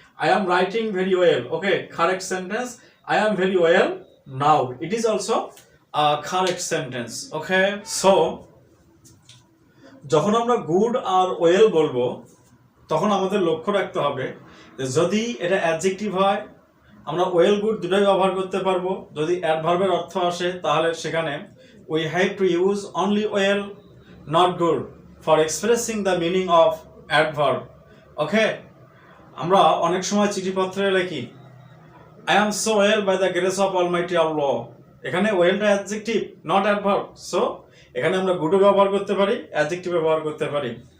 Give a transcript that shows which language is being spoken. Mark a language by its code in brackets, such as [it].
[en] I am writing very well, okay, correct sentence. I am very well now, it is also a correct sentence. [bn] Okay, so যখন আমরা good are well বলবো, তখন আমাদের লক্ষ্য রাখতে হবে যে যদি এটা অ্যাডজেক্টিভ হয়, আমরা ওয়েল গুড দুটোই ব্যবহার করতে পারবো। যদি অ্যাডভার্বের অর্থ আসে, তাহলে সেখানে [en] we have to use only well, not good, for expressing the meaning of adverb. [bn] ওকে, আমরা অনেক সময় চিঠিপত্রে লিখি [en] I am so well by the grace of Almighty Allah, [bn] এখানে ওয়েলটা অ্যাডজেক্টিভ, [en] not adverb, [bn] সো এখানে আমরা গুডও ব্যবহার করতে পারি, অ্যাডজেক্টিভ ব্যবহার করতে পারি।